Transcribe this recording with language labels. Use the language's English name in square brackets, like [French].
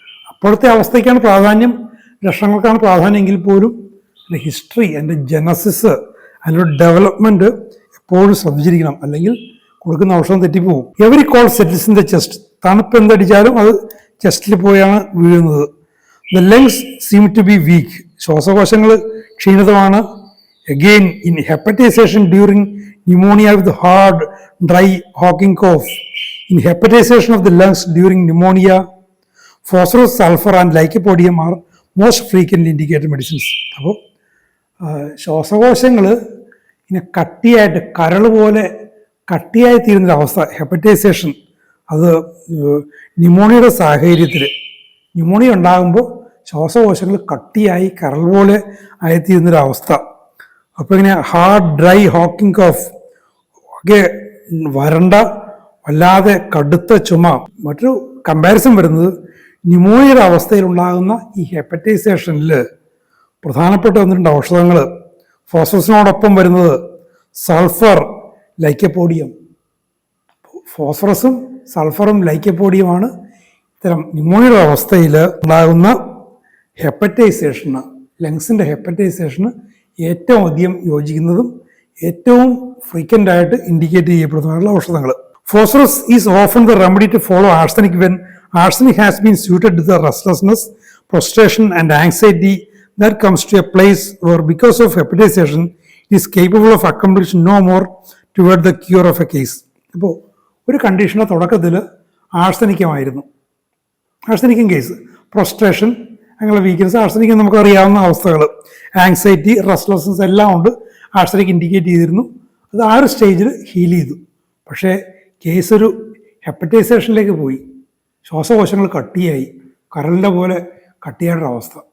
[Malayalam] അപ്പോഴത്തെ അവസ്ഥയ്ക്കാണ് പ്രാധാന്യം, ലക്ഷണങ്ങൾക്കാണ് പ്രാധാന്യമെങ്കിൽ പോലും അതിൻ്റെ ഹിസ്റ്ററി, അതിൻ്റെ ജനസിസ്, അതിൻ്റെ ഡെവലപ്മെൻറ്റ് എപ്പോഴും ശ്രദ്ധിച്ചിരിക്കണം. അല്ലെങ്കിൽ കൊടുക്കുന്ന ഔഷധം തെറ്റിപ്പോവും. [English] Every cold settles in the chest. [Malayalam] തണുപ്പ് എന്തടിച്ചാലും അത് ചെസ്റ്റിൽ പോയാണ് വീഴുന്നത്. [English] The lungs seem to be weak. [Malayalam] ശ്വാസകോശങ്ങൾ ക്ഷീണിതമാണ്. [English] Again in hepatization during pneumonia with hard, dry, hawking cough. In hepatization of the lungs during pneumonia, phosphorus, sulfur and lycopodium are most frequently indicated medicines. [Malayalam] അപ്പോൾ ശ്വാസകോശങ്ങൾ ഇങ്ങനെ കട്ടിയായിട്ട് കരൾ പോലെ കട്ടിയായി തീരുന്നൊരവസ്ഥ, ഹെപ്പറ്റൈസേഷൻ, അത് ന്യൂമോണിയയുടെ സാഹചര്യത്തിൽ pneumonia ഉണ്ടാകുമ്പോൾ ശ്വാസകോശങ്ങൾ കട്ടിയായി കരൾ പോലെ ആയിത്തീരുന്നൊരവസ്ഥ. അപ്പോൾ ഇങ്ങനെ ഹാർഡ്, ഡ്രൈ, ഹോക്കിംഗ് കോഫ് ഒക്കെ, വരണ്ട വല്ലാതെ കടുത്ത ചുമ. മറ്റൊരു കമ്പാരിസൺ വരുന്നത് ന്യൂമോണിയയുടെ അവസ്ഥയിലുണ്ടാകുന്ന ഈ ഹെപ്പറ്റൈസേഷനിൽ പ്രധാനപ്പെട്ട ഒന്നിട്ടുണ്ട് ഔഷധങ്ങൾ. ഫോസ്ഫറസിനോടൊപ്പം വരുന്നത് സൾഫർ, ലൈക്കോപോഡിയം. ഫോസ്ഫറസും സൾഫറും ലൈക്കോപോഡിയമാണ് ഇത്തരം ന്യൂമോണിയയുടെ അവസ്ഥയിൽ ഉണ്ടാകുന്ന ഹെപ്പറ്റൈസേഷന്, ലങ്സിൻ്റെ ഹെപ്പറ്റൈസേഷന് ഏറ്റവും അധികം യോജിക്കുന്നതും ഏറ്റവും ഫ്രീക്വൻ്റ് ആയിട്ട് ഇൻഡിക്കേറ്റ് ചെയ്യപ്പെടുന്നതുള്ള ഔഷധങ്ങൾ. [English] Phosphorus is often the remedy to follow arsenic when arsenic has been suited to the restlessness, frustration and anxiety that comes to a place where because of hepatization it is capable of accomplishing no more toward the cure of a case. [Malayalam] അപ്പോൾ ഒരു കണ്ടീഷൻ്റെ തുടക്കത്തിൽ ആർസനിക്കമായിരുന്നു, ആർസനിക്കും case, പ്രൊസ്ട്രേഷൻ, അങ്ങനെ weakness, ആർസനിക്ക് നമുക്കറിയാവുന്ന അവസ്ഥകൾ, anxiety, restlessness എല്ലാം ഉണ്ട് arsenic indicate ചെയ്തിരുന്നു. അത് ആ ഒരു സ്റ്റേജിൽ ഹീൽ ചെയ്തു. പക്ഷേ കേസ് ഒരു ഹെപ്പറ്റൈസേഷനിലേക്ക് പോയി, ശ്വാസകോശങ്ങൾ കട്ടിയായി, കരളിൻ്റെ പോലെ കട്ടിയായിട്ടൊരവസ്ഥ.